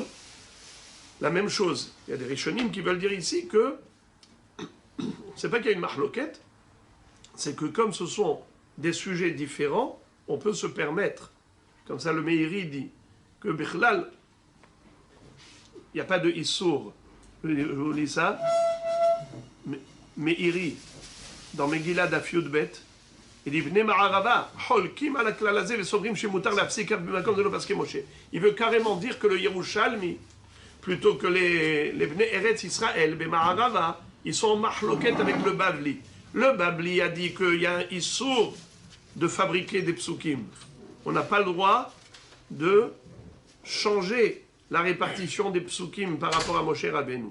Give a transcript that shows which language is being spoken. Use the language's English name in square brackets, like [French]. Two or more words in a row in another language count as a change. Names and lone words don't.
[French] La même chose, il y a des Rishonim qui veulent dire ici que c'est pas qu'il y a une mahloket, c'est que comme ce sont des sujets différents, on peut se permettre, comme ça le Meiri dit, que Bichlal, il n'y a pas de Issour. Je vous lis ça. [Hebrew] Meiri, [French] dans Megillah Daf Yudbet, il dit [Hebrew] בני מערבא חולקים על כלל הזה וסוברים שמותר להפסיק במקום דלא פסקיה משה. [French] Il veut carrément dire que le Yerushalmi, plutôt que les Bnei Eretz Israël, B'Ma'arava, ils sont en mahloket avec le Bavli. Le Bavli a dit qu'il y a un issour de fabriquer des psukim. On n'a pas le droit de changer la répartition des psukim par rapport à Moshe Rabbeinu.